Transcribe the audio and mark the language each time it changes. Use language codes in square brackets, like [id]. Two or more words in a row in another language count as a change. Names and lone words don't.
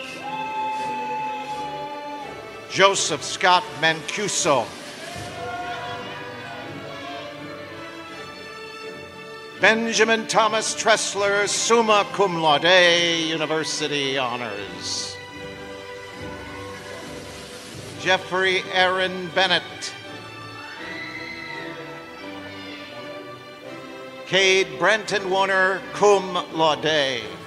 [en] Joseph Scott Mancuso. Benjamin Thomas Tressler, [la] summa cum laude, [en] University Honors. Jeffrey Aaron Bennett. Cade Brenton Warner, [la] cum laude.